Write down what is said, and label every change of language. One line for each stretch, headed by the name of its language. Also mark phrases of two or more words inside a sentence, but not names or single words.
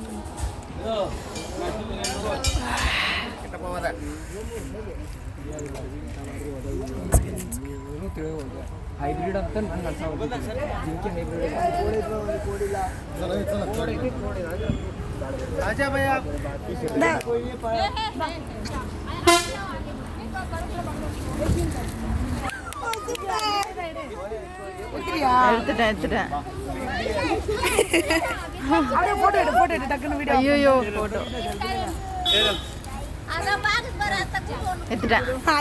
Kannada: ಹೈಬ್ರಿಡ್ ಅಂತ ನಂಗೆ ಅನ್ಸಾಗುತ್ತೆ. ಜಿಂಕೆ ಹೈಬ್ರಿಡ್ ರಾಜಾ ಭಯ
Tamil: எடுத்துட்டேன். போட்டோ எடு டக்குன்னு வீடியோ. ஐயோ போட்டோ எடுத்துட்டேன்.